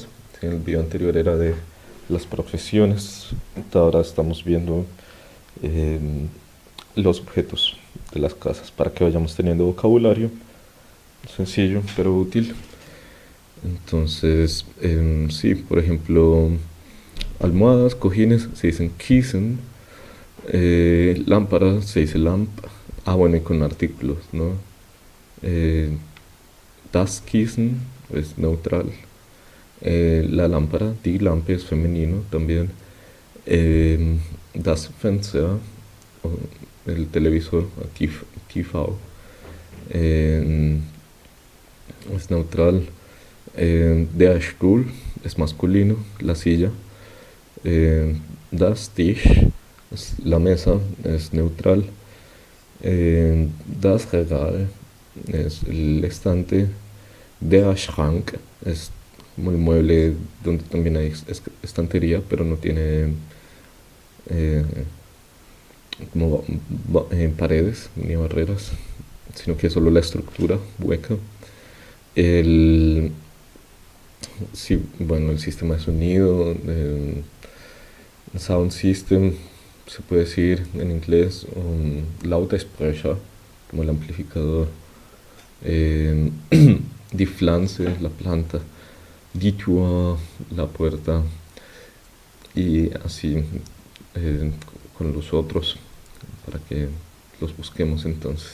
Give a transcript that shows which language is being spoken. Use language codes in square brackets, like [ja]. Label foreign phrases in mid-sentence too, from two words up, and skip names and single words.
[es] En el video anterior era de las profesiones, ahora estamos viendo los objetos de las casas para que vayamos teniendo vocabulario sencillo pero útil. Entonces, sí, por ejemplo, almohadas, cojines se dicen Kissen, lámparas se dice Lamp. Bueno, y con artículos, ¿no? [de] Das Kissen [es] es neutral. La lámpara, [de] die Lampe, [es] es femenino también. [de] Das Fenster, [es] el televisor, TV, es neutral. [de] Der Stuhl [es] es masculino, la silla. [de] Das Tisch, [es] la mesa, es neutral. [de] Das Regal [es] es el estante. [de] Der Schrank [es] es como el mueble donde también hay estantería, pero no tiene como paredes ni barreras, sino que es solo la estructura hueca. Sí, bueno, el sistema de sonido, [en] sound system, [es] se puede decir en inglés, Lautsprecher, como el amplificador. [de] Die Pflanze, [es] la planta. [de] Die Tür, [es] la puerta. Y así con los otros, para que los busquemos entonces.